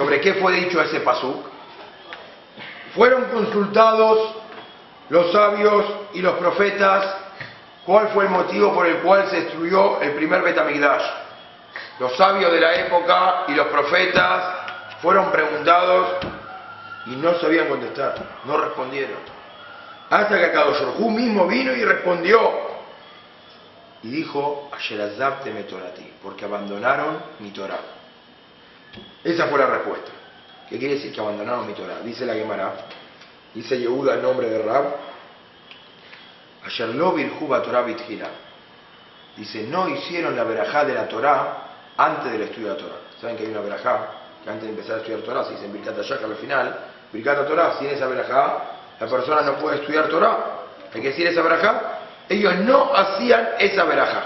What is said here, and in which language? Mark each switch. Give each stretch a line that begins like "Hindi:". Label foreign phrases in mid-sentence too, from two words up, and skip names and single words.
Spanish: sobre qué fue dicho ese pasuk. Fueron consultados los sabios y los profetas cuál fue el motivo por el cual se destruyó el primer
Hebrew: בית המקדש.
Spanish: Los sabios de la época y los profetas fueron preguntados y no sabían contestar, no respondieron. Hasta que
Hebrew: הקדוש ברוך הוא
Spanish: mismo vino y respondió. Y dijo,
Hebrew: אשר עזבתם את תורתי,
Spanish: porque abandonaron mi Torah. Esa fue la respuesta. ¿Qué quiere decir que abandonaron mi Torah? Dice la Gemara, dice Yehuda el nombre de Rab,
Hebrew: אשר לא ברכו בתורה תחילה.
Spanish: Dice, no hicieron la verajá de la Torah antes del estudio de la Torah. ¿Saben que hay una verajá? Que antes de empezar a estudiar Torah se dice en
Hebrew: ברכת השחר
Spanish: al final,
Hebrew: ברכת תורה,
Spanish: sin esa verajá, la persona no puede estudiar Torah. Hay que decir esa verajá. Ellos no hacían esa verajá.